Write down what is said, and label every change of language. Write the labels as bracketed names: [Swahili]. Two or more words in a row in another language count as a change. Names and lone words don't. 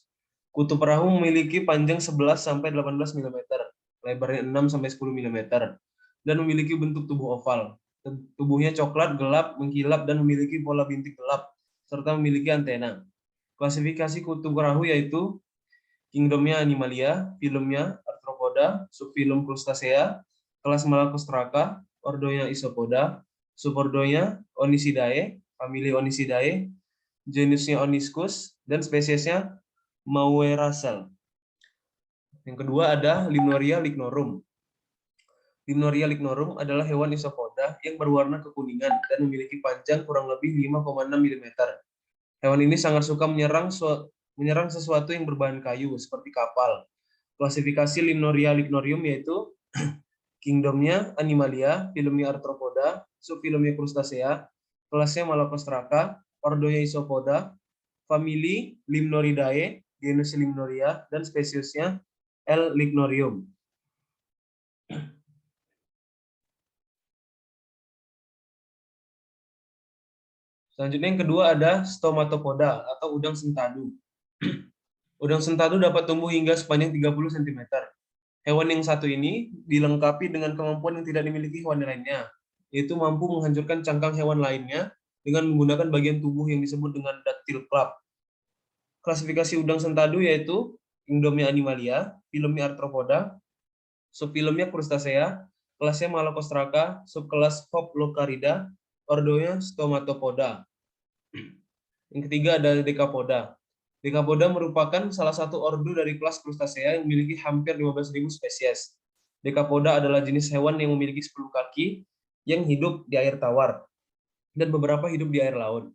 [Indonesian] Kutu perahu memiliki panjang 11-18 mm, lebarnya 6-10 mm, dan memiliki bentuk tubuh oval. Tubuhnya coklat, gelap, mengkilap, dan memiliki pola bintik gelap, serta memiliki antena. Klasifikasi kutu perahu yaitu kingdomnya Animalia, filumnya Arthropoda, subfilum Crustacea, kelas Malacostraca, ordonya Isopoda, subordonya Onisidae, famili Onisidae, genusnya Onychus, dan spesiesnya Mauerasel. Yang kedua ada Limnoria lignorum. Limnoria lignorum adalah hewan isopoda yang berwarna kekuningan dan memiliki panjang kurang lebih 5,6 mm. Hewan ini sangat suka menyerang sesuatu yang berbahan kayu seperti kapal. Klasifikasi Limnoria lignorium yaitu kingdomnya Animalia, filumnya Arthropoda, subfilumnya Crustacea, kelasnya Malacostraca, ordonya Isopoda, famili Limnoridae, genus Limnoria, dan spesiesnya L. lignorium. Selanjutnya yang kedua ada Stomatopoda atau udang sentadu. Udang sentadu dapat tumbuh hingga sepanjang 30 cm. Hewan yang satu ini dilengkapi dengan kemampuan yang tidak dimiliki hewan lainnya, yaitu mampu menghancurkan cangkang hewan lainnya dengan menggunakan bagian tubuh yang disebut dengan [English] dactyl club. [Indonesian] Klasifikasi udang sentadu yaitu kingdomnya Animalia, filumnya Arthropoda, subfilumnya Crustacea, kelasnya Malacostraca, subkelas Hoplocarida, ordonya Stomatopoda. Yang ketiga ada Decapoda. Decapoda merupakan salah satu ordo dari kelas Crustacea yang memiliki hampir 15.000 spesies. Decapoda adalah jenis hewan yang memiliki 10 kaki yang hidup di air tawar dan beberapa hidup di air laut.